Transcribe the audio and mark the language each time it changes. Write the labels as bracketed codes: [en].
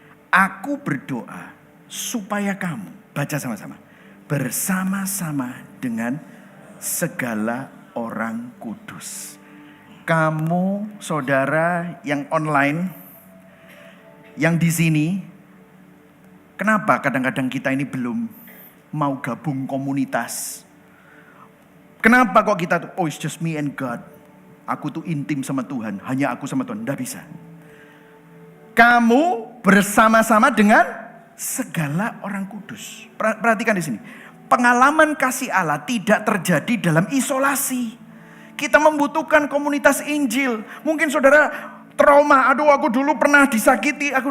[id] Aku berdoa supaya kamu, baca sama-sama, bersama-sama dengan segala orang kudus. Kamu, saudara yang online, yang di sini, kenapa kadang-kadang kita ini belum mau gabung komunitas? Kenapa kok kita tuh, oh [en] it's just me and God. [id] Aku tuh intim sama Tuhan, hanya aku sama Tuhan. Tidak bisa. Kamu bersama-sama dengan segala orang kudus. Perhatikan di sini. Pengalaman kasih Allah tidak terjadi dalam isolasi. Kita membutuhkan komunitas Injil. Mungkin saudara trauma, aduh aku dulu pernah disakiti.